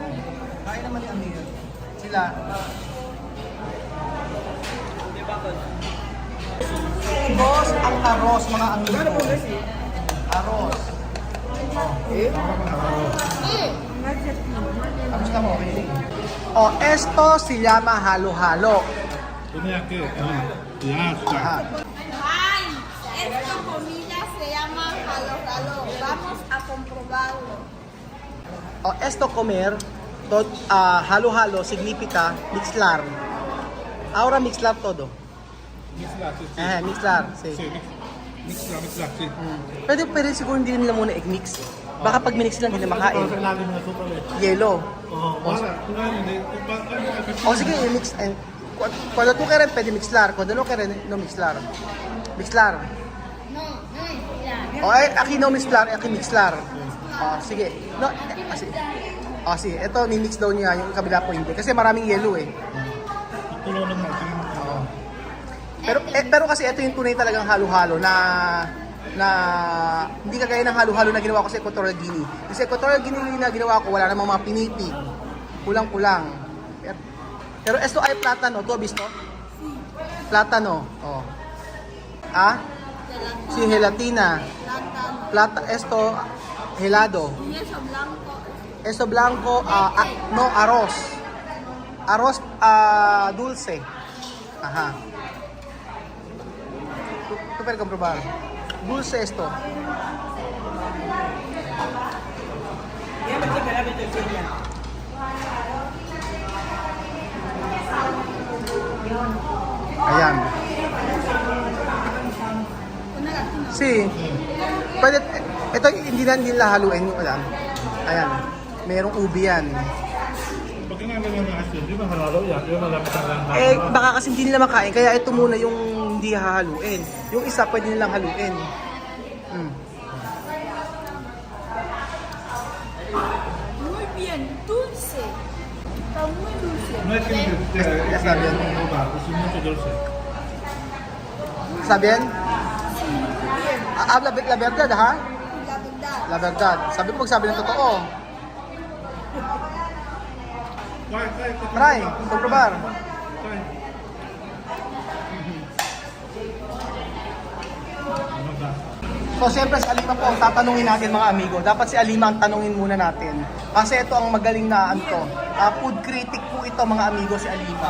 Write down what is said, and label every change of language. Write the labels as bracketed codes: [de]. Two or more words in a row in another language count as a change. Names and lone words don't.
[tl] Kain naman ni Amir. Sila. Boss, ang arroz, mga amigo. Arroz. Tapos na mo, okay. [es] Esto se llama halo-halo. [tl] Kunyaki, yes. [es] Ay, esta comida se llama jalo jalo. Vamos a comprobarlo. Esto comer halo-halo significa mixlar. Ahora mixlar todo. Mixlar, sí, sí. Mixlar. Sí. Sí, mixlar, sí. [tl] Pwede siguro hindi nila muna i-mix. Baka pag minix lang, hindi na Para makain. sa ilalim na ito pala. Yellow. Oo, wala. O sige, i-mix. [es] Cuando tú quieres, pwede mixlar. Cuando no quieres, no mixlar. Mixlar. No, no es mixlar. O aquí no mixlar, aquí mixlar. [tl] Sige. No, sige. Sige. Ito, ni-mix daw niya. Yung kabila po hindi. Kasi maraming yellow eh. Tulungan natin. Pero kasi ito yung tunay talagang halo-halo na hindi kagaya ng halo-halo na ginawa ko sa Equatorial Guinea. Kasi Equatorial Guinea na ginawa ko, wala namang mga pinipig. Kulang-kulang. [es] Pero esto ay plátano. ¿Tú has visto? Plátano. Oh. Sí, gelatina. Esto, helado. Y eso blanco. Esto blanco, no, arroz. Arroz dulce. Ajá. Tú puedes comprobar. Dulce esto. [tl] Ayan. [es] Sí. [tl] Pwede, ito hindi na nila haluin yung alam. Ayan. Merong ubi yan. Pag ginagawa ng asin, di ba halalo yan? Yung malapit ang lang. Baka kasi hindi nila makain, kaya ito muna yung hindi hahaluin. Yung isa pwede nilang haluin. [es] Muy bien, dulce. Está muy dulce. No es que Ya está bien. no va, es mucho dulce. ¿Está bien? Habla la verdad, ha? La verdad. La verdad. [tl] Sabi ko magsabi ng totoo. [es] Try, comprobar. [tl] So, siyempre si Alima po ang tatanungin natin mga amigo. Dapat si Alima ang tanungin muna natin. Kasi ito ang magaling na [en] food critic [tl] po ito mga amigo si Alima.